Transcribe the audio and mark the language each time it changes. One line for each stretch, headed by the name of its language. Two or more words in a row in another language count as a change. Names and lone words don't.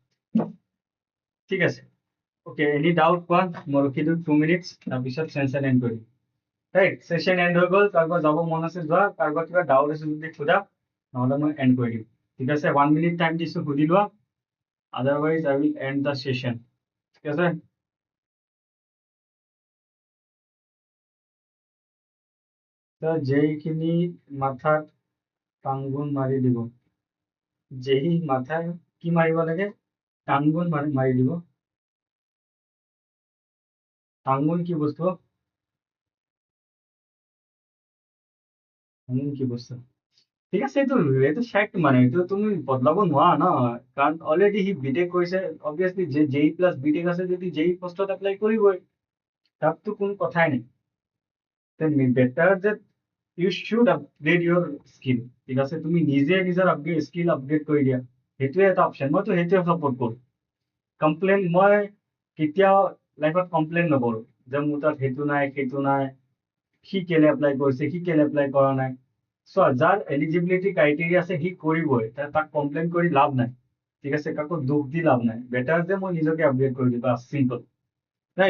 Assamese: ঠিক আছে
English: okay any doubt
Assamese: কোৱা মই ৰখি দিওঁ 2 মিনিটছ তাৰপিছত
English: session end
Assamese: কৰিম ৰাইট
English: session end
Assamese: হৈ গ'ল কাৰোবাৰ যাব মন আছে যোৱা কাৰোবাৰ কিবা ডাউট আছে যদি সোধা নহলে মই এন্ড কৰি দিম ঠিক আছে 1
English: minute time
Assamese: দিছো সুধি লোৱা
English: otherwise I will end the session
Assamese: ঠিক আছে যেইখিনি মাথাত টাংগুন মাৰি দিব যেই মাথায় কি মাৰিব লাগে টাংগুন মাৰি দিব টাংগুন কি বস্তু কি বস্তু ঠিক আছে, এইটো ফেক্ট, মানে এইটো তুমি বদলাব নোৱাৰা ন, কাৰণ অলৰেডি সি বিটেক কৰিছে, অবভিয়াছলি যে
English: JE plus BTech
Assamese: আছে যদি জেই পোষ্টত এপ্লাই কৰিবই, তাততো কোনো কথাই নাই।
English: then better that you should upgrade your skill,
Assamese: ঠিক আছে, তুমি নিজে নিজৰ
English: skill upgrade
Assamese: কৰি দিয়া, সেইটোৱে এটা অপশ্যন, মইতো সেইটোৱে সাপোৰ্ট কৰোঁ। কমপ্লেইন মই কেতিয়াও লাইফত কমপ্লেইন নকৰোঁ যে মোৰ তাত সেইটো নাই সেইটো নাই, সি কেলে এপ্লাই কৰিছে সি কেলে এপ্লাই কৰা নাই। চোৱা, যাৰ
English: eligibility criteria
Assamese: আছে সি কৰিবই, তাক কমপ্লেইন কৰি লাভ নাই, ঠিক আছে, কাকো দুখ দি লাভ নাই, বেটাৰ যে মই নিজকে আপগ্ৰেড কৰি দিওঁ, বাছ
English: simple, right.